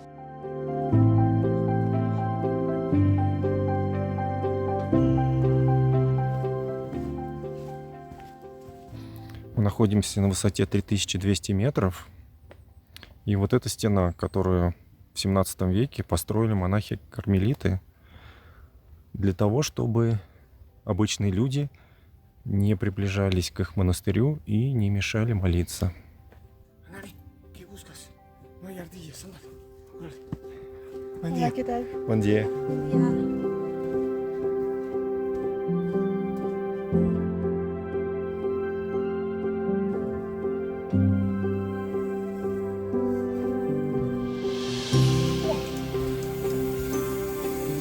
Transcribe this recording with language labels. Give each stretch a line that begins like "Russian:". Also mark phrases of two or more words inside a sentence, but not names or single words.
Russian: Мы находимся на высоте 3200 метров. И вот эта стена, которую в 17 веке построили монахи-кармелиты для того, чтобы обычные люди не приближались к их монастырю и не мешали молиться.
Spanish: Hola, ¿qué tal? Buen día.
Russian: Приближаемся